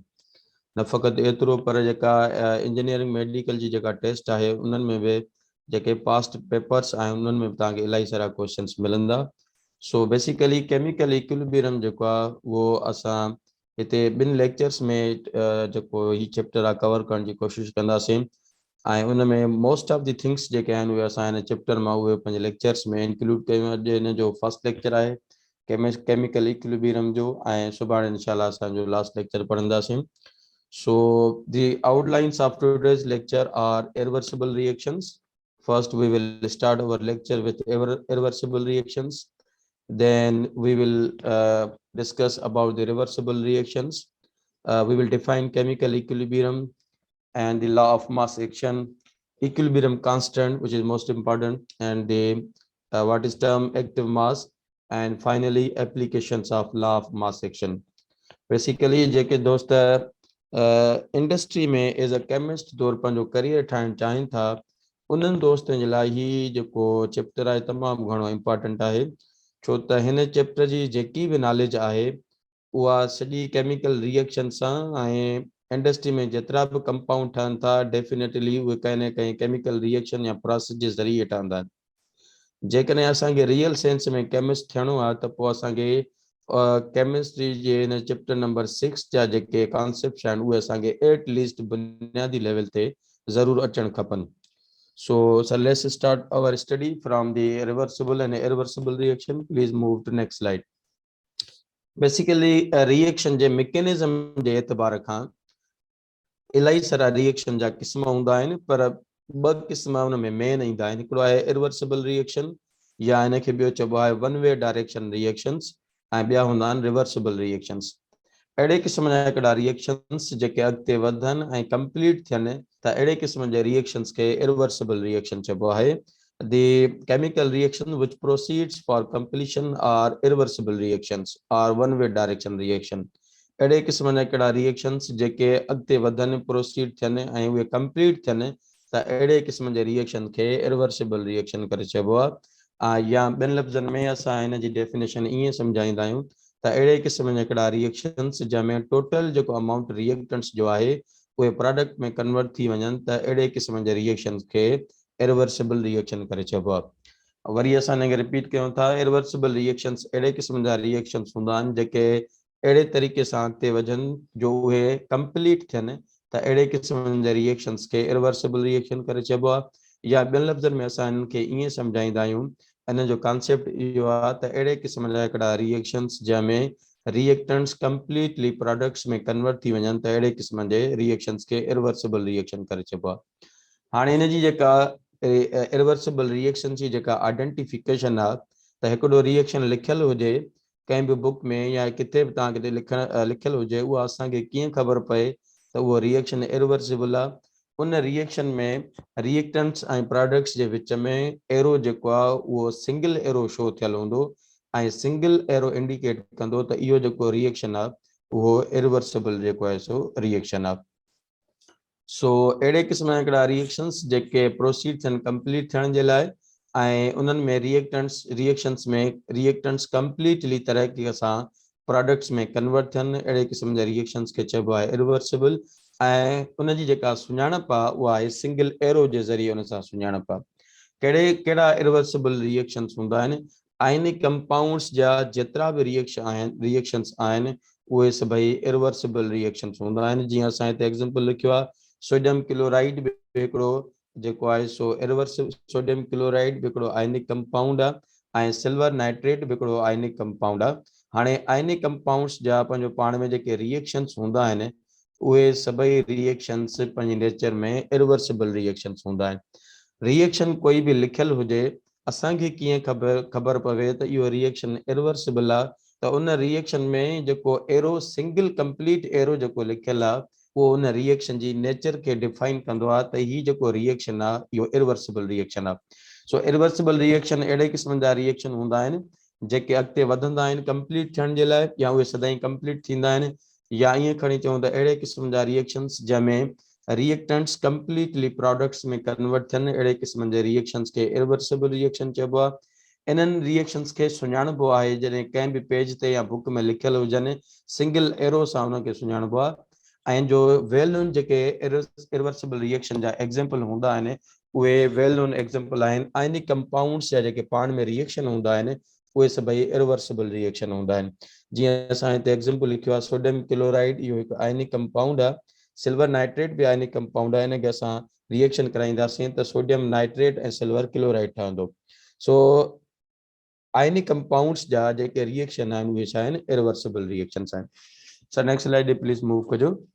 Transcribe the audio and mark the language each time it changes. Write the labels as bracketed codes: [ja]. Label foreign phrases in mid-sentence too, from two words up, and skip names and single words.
[sd] न फ़क़ति एतिरो पर जेका [en] engineering medical [sd] जी जेका टेस्ट आहे उन्हनि में बि जेके [en] past papers [sd] आहिनि उन्हनि में बि तव्हांखे इलाही सारा क्वेश्चन्स मिलंदा। सो बेसिकली [en] chemical equilibrium [sd] जेको आहे उहो असां हिते 2 लेक्चर्स में जेको ही चैप्टर आहे कवर करण जी कोशिशि कंदासीं ऐं उन में [en] most of the things [sd] जेके आहिनि उहे असां हिन चैप्टर मां उहे पंहिंजे लेक्चर्स में इंक्लूड कयूं। अॼु हिन जो [en] first lecture [sd] आहे [en] chemical equilibrium [sd] जो ऐं सुभाणे इंशाल्लाह असांजो [en] last lecture [sd] पढ़ंदासीं। [en] So the outlines of today's lecture are irreversible reactions. First, we will start our lecture with irreversible reactions. Then we will discuss about the reversible reactions. We will define chemical equilibrium and the law of mass action, equilibrium constant, which is most important, and the what is term active mass, and finally applications of law of mass action. Basically, [sd] जेके दोस्त इंडस्ट्री में [en] as a chemist [sd] तौर पंहिंजो करियर ठाहिणु चाहिनि था उन्हनि दोस्तनि जे लाइ ही जेको चैप्टर आहे तमामु घणो इम्पोर्टेंट आहे। छो त हिन चैप्टर जी जेकी बि नॉलेज आहे उहा सॼी [en] chemical reaction [sd] सां ऐं इंडस्ट्री में जेतिरा बि कंपाउंड ठहनि था डेफिनेटली उहे कंहिं न कंहिं केमिकल रिएक्शन या प्रोसेस जे ज़रिए ठहंदा आहिनि। जेकॾहिं असांखे [en] real sense [sd] में केमिस्ट थियणो आहे त पोइ असांखे केमिस्ट्री जे हिन [en] chapter number 6 [sd] जा जेके कॉन्सेप्ट्स आहिनि उहे असांखे एटलीस्ट बुनियादी लेवल ते ज़रूरु अचणु खपनि। [en] So let's start our study from the reversible and irreversible reaction. Please move to next slide. [sd] Basically reaction जे mechanism जे एतबार खां इलाही सारा रिएक्शन जा क़िस्म हूंदा आहिनि पर 2 क़िस्म उन में मेन ईंदा आहिनि। हिकिड़ो आहे [en] irreversible reaction [sd] या इनखे ॿियो चइबो आहे [en] one way direction reactions [sd] ऐं ॿिया हूंदा आहिनि [en] reversible reactions. [sd] अहिड़े क़िस्म जा हिकिड़ा रिएक्शंस जेके अॻिते वधनि ऐं कंप्लीट थियनि त अहिड़े क़िस्म जे रिएक्शंस खे [en] irreversible reaction [sd] चइबो आहे। The chemical reaction which proceeds for completion are irreversible reactions or one way direction reaction. अहिड़े क़िस्म जा हिकिड़ा रिएक्शंस जेके अॻिते वधनि प्रोसीड थियनि ऐं उहे कंप्लीट थियनि त अहिड़े क़िस्म जे रिएक्शन खे [en] irreversible reaction [sd] करे चइबो आहे। या ॿियनि लफ़्ज़नि में असां हिन जी डेफिनेशन ईअं सम्झाईंदा आहियूं त अहिड़े क़िस्म जा हिकिड़ा रिएक्शंस जंहिंमें टोटल जेको [en] amount reactants [sd] जो आहे उहे प्रोडक्ट में कन्वर्ट थी वञनि त अहिड़े क़िस्म जे रिएक्शंस खे [en] irreversible reaction [sd] करे चइबो आहे। वरी असां हिनखे रिपीट कयूं था [en] irreversible reactions [sd] अहिड़े क़िस्म जा रिएक्शंस हूंदा आहिनि जेके अहिड़े तरीक़े सां अॻिते वधनि जो उहे कंप्लीट थियनि त अहिड़े क़िस्म जे रिएक्शंस खे [en] irreversible reaction [sd] करे चइबो आहे। या ॿियनि लफ़्ज़नि में असां हिननि खे ईअं सम्झाईंदा आहियूं इन जो कॉन्सेप्ट इहो आहे त अहिड़े क़िस्म जा हिकिड़ा रिएक्शंस जंहिंमें रिएक्टेंट्स [en] completely products [sd] में कन्वर्ट थी वञनि त अहिड़े क़िस्म जे रिएक्शंस खे [en] irreversible reaction [sd] करे चइबो आहे। हाणे हिन जी जेका [en] irreversible reaction [sd] जी जेका आइडेंटिफिकेशन आहे त हिकिड़ो रिएक्शन लिखियलु हुजे कंहिं बि बुक में या किथे बि तव्हां किथे लिखियलु हुजे उहा असांखे कीअं ख़बर पए त उहो रिएक्शन irreversible आहे। उन रिएक्शन में रिएक्टेंट्स ऐं प्रोडक्ट्स जे विच में एरो जेको आहे उहो [en] single arrow show [sd] थियलु हूंदो ऐं [en] single arrow indicate [sd] कंदो त इहो जेको रिएक्शन आहे उहो irreversible जेको आहे सो रिएक्शन आहे। सो अहिड़े क़िस्म जा हिकिड़ा रिएक्शंस जेके प्रोसीड थियनि कंप्लीट थियण जे लाइ ऐं उन्हनि में रिएक्टेंट्स में रिएक्टेंट्स कंप्लीटली तरीक़े सां प्रोडक्ट्स में कन्वर्ट थियनि अहिड़े क़िस्म जा रिएक्शंस खे चइबो आहे इरिवर्सिबल ऐं उन जी जेका सुञाणप आहे उहा आहे [en] single arrow [sd] जे ज़रिए उन सां सुञाणप आहे कहिड़ा [en] irreversible reactions [sd] हूंदा आहिनि [en] ionic compounds [sd] जा जेतिरा बि रिएक्शंस आहिनि उहे सभई [en] irreversible reactions [sd] हूंदा आहिनि जीअं असां हिते एग्जांपल लिखियो आहे [en] sodium chloride [sd] बि हिकिड़ो जेको आहे सो [en] irreversible sodium chloride [sd] बि हिकिड़ो [en] ionic compound [sd] आहे ऐं [en] silver nitrate [sd] बि हिकिड़ो [en] ionic compound [sd] आहे हाणे [en] ionic compounds [sd] जा पंहिंजो पाण में जेके रिएक्शंस हूंदा आहिनि उहे सभई रिएक्शंस पंहिंजे नेचर में [en] irreversible reactions [sd] हूंदा आहिनि रिएक्शन कोई बि लिखियल हुजे असांखे कीअं ख़बर पवे त इहो रिएक्शन इरिवर्सिबल आहे त उन रिएक्शन में जेको [en] arrow single complete arrow [sd] जेको लिखियल आहे उहो उन रिएक्शन जी नेचर खे डिफाइन कंदो आहे त हीउ जेको रिएक्शन आहे इहो [en] irreversible reaction [sd] आहे सो [en] irreversible reaction [sd] अहिड़े क़िस्म जा रिएक्शन हूंदा आहिनि जेके अॻिते वधंदा आहिनि कंप्लीट थियण जे लाइ या उहे सदाईं कंप्लीट थींदा आहिनि या ईअं खणी चऊं त अहिड़े क़िस्म जा रिएक्शंस जंहिंमें रिएक्टेंट्स [en] completely products [sd] में कन्वर्ट थियनि अहिड़े क़िस्म जे रिएक्शंस खे [en] irreversible reaction [sd] चइबो आहे इन्हनि रिएक्शंस खे सुञाणबो आहे जॾहिं कंहिं बि पेज ते या बुक में लिखियल हुजनि [en] single arrow [sd] सां उनखे सुञाणबो आहे ऐं जो [en] well known [sd] जेके [en] irreversible reaction [sd] जा एग्जाम्पल हूंदा आहिनि उहे [en] well known example [sd] आहिनि [en] ionic compounds [sd] जा जेके पाण में रिएक्शन हूंदा आहिनि उहे सभई [en] irreversible reaction [sd] हूंदा आहिनि जीअं असां हिते एग्जाम्पल लिखियो आहे [en] sodium chloride [sd] इहो हिकु [en] ionic compound [sd] आहे [en] silver nitrate [sd] बि [en] ionic compound [sd] आहे हिनखे असां रिएक्शन कराईंदासीं त [en] sodium nitrate [sd] ऐं [en] silver chloride [sd] ठहंदो सो [en] ionic compounds [sd] जा जेके रिएक्शन आहिनि उहे छा आहिनि [en] irreversible reactions [sd] आहिनि [en] sir next slide please move [sd] कजो